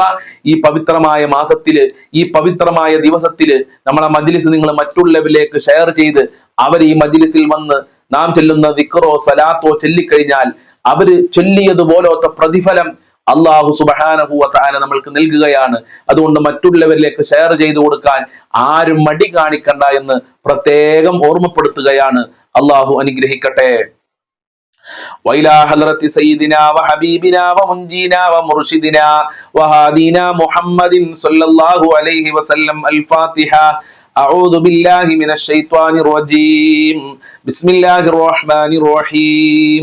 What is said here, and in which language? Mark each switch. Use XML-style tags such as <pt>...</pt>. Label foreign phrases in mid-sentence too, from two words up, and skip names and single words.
<ml>ഈ പവിത്രമായ മാസത്തില്, ഈ പവിത്രമായ ദിവസത്തില് നമ്മളെ മജ്ലിസ് നിങ്ങൾ മറ്റുള്ളവരിലേക്ക് ഷെയർ ചെയ്ത് അവർ ഈ മജ്ലിസിൽ വന്ന് നാം ചൊല്ലുന്ന ദിക്റോ സലാത്തോ ചൊല്ലിക്കഴിഞ്ഞാൽ അവര് ചൊല്ലിയതുപോലത്തെ പ്രതിഫലം</ml> <ar>الله سبحانه و تعالى</ar> <ml>നമ്മൾക്ക് നൽകുകയാണ്. അതുകൊണ്ട് മറ്റുള്ളവരിലേക്ക് ഷെയർ ചെയ്തു കൊടുക്കാൻ ആരും മടി കാണിക്കണ്ട എന്ന് പ്രത്യേകം ഓർമ്മപ്പെടുത്തുകയാണ്. അള്ളാഹു അനുഗ്രഹിക്കട്ടെ.</ml> <ar>وإلى حضرة سيدنا وحبيبنا ومنجينا ومرشدنا وهادينا محمد صلى الله عليه وسلم. الفاتحة. أعوذ بالله من الشيطان الرجيم. بسم الله الرحمن الرحيم.</ar>